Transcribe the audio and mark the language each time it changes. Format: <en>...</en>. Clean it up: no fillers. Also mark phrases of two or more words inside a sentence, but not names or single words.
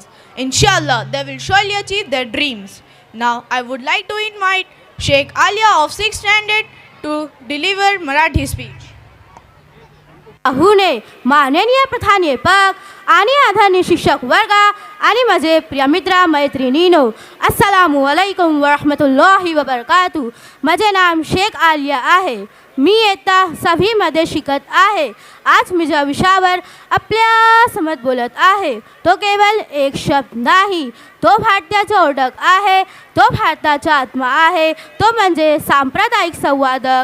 <en>Inshallah, they will surely achieve their dreams. Now, I would like to invite Sheikh Alia of 6th standard to deliver Marathi speech.</en> <mr>अहुने माननीय प्रधानाध्यापक आणि आदरणीय शिक्षक वर्ग आणि माझे प्रिय मित्र मैत्रिणींनो,</mr> <ar>السلام عليكم ورحمة الله وبركاته.</ar> <mr>माझे नाम शेख आलिया आहे. मी इयत्ता 6वी मध्ये शिकत आहे. आज मी ज्या विषयावर आपल्या समोर बोलत आहे तो केवळ एक शब्द नाही, तो भारताचा ओळख आहे, तो भारताचा आत्मा आहे, तो म्हणजे सांप्रदायिक संवादक.</mr>